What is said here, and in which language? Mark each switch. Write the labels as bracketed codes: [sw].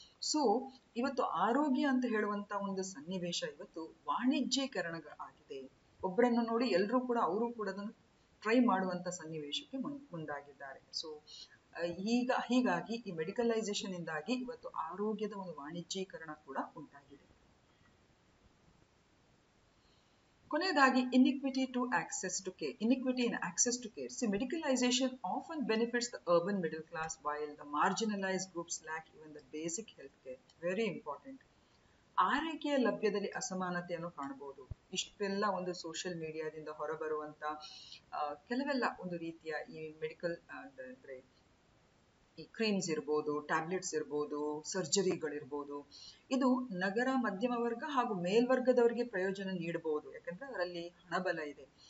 [kn] So ಇವತ್ತು ಆರೋಗ್ಯ ಅಂತ ಹೇಳುವಂತ ಒಂದು ಸನ್ನಿವೇಶ ಇವತ್ತು ವಾಣಿಜ್ಯೀಕರಣ ಆಗಿದೆ. ಒಬ್ಬರನ್ನು ನೋಡಿ ಎಲ್ಲರೂ ಕೂಡ ಅವರು ಕೂಡ ಅದನ್ನು ಟ್ರೈ ಮಾಡುವಂತ ಸನ್ನಿವೇಶಕ್ಕೆ ಮುಂದಾಗಿದ್ದಾರೆ. ಸೊ ಹೀಗಾಗಿ ಈ ಮೆಡಿಕಲೈಸೇಷನ್ ಇಂದಾಗಿ ಇವತ್ತು ಆರೋಗ್ಯದ ಒಂದು ವಾಣಿಜ್ಯೀಕರಣ ಕೂಡ ಉಂಟಾಗಿದೆ. ಕೊನೆಯದಾಗಿ [en] inequity in access to care. See, medicalization often benefits the urban middle class while the marginalized groups lack even the basic health care. Very important. [kn] ಆರೈಕೆಯ ಲಭ್ಯದಲ್ಲಿ ಅಸಮಾನತೆಯನ್ನು ಕಾಣಬಹುದು. ಇಷ್ಟೆಲ್ಲ ಒಂದು ಸೋಷಿಯಲ್ ಮೀಡಿಯಾದಿಂದ ಹೊರಬರುವಂತ ಕೆಲವೆಲ್ಲ ಒಂದು ರೀತಿಯ ಈ ಮೆಡಿಕಲ್ ಅಂದ್ರೆ ಈ ಕ್ರೀಮ್ಸ್ ಇರ್ಬೋದು, ಟ್ಯಾಬ್ಲೆಟ್ಸ್ ಇರ್ಬೋದು, ಸರ್ಜರಿಗಳಿರ್ಬೋದು, ಇದು ನಗರ ಮಧ್ಯಮ ವರ್ಗ ಹಾಗೂ ಮೇಲ್ವರ್ಗದವರಿಗೆ ಪ್ರಯೋಜನ ನೀಡಬಹುದು, ಯಾಕಂದ್ರೆ ಅದರಲ್ಲಿ ಹಣಬಲ ಇದೆ.